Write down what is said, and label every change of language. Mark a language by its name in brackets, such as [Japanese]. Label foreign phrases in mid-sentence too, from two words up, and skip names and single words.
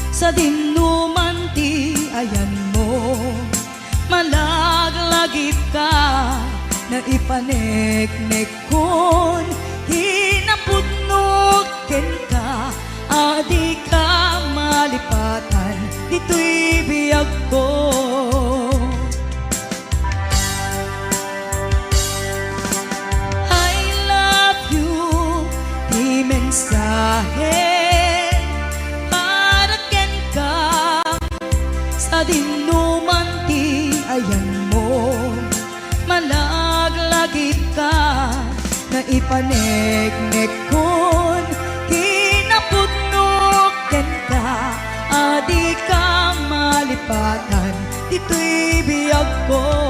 [Iloko] sa dinuman ti ayan mo, malaglagip ka na ipaneknek kon hinapudnuken ka, adi ka malipatan dito'y biyag ko. [English] I love you, [Iloko] di mensahe para ken ka sa dinuman ti ayan mo, malaglagip ka na ipaneknek kon kinapudnuken ka, adi ka malipatan dito'y biyag ko.